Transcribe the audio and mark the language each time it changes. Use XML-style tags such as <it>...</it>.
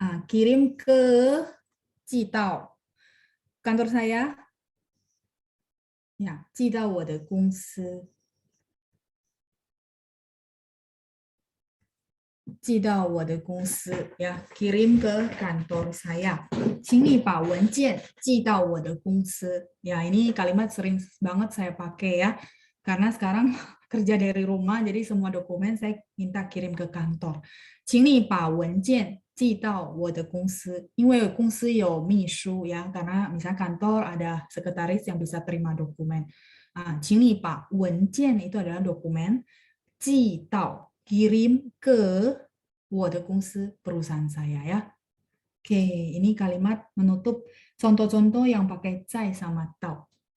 <id>Kirim ke Ji Dao. Kantor saya. Ya, Ji Dao 我的公司.</id> <zh>寄到我的公司</zh> <id>ya, kirim ke kantor saya.</id> <zh>请你把文件寄到我的公司.</zh> <id>Ya, ini kalimat sering banget saya pakai ya. Karena sekarang kerja dari rumah, jadi semua dokumen saya minta kirim ke kantor.</id> <zh>请你把文件寄到我的公司. 因为公司有秘书</zh> <id>ya, karena misalnya kantor ada sekretaris yang bisa terima dokumen. 请你把文件 itu adalah dokumen, 寄到 kirim ke 我的公司 perusahaan saya ya. Oke, ini kalimat menutup contoh-contoh yang pakai zai sama tao.</id>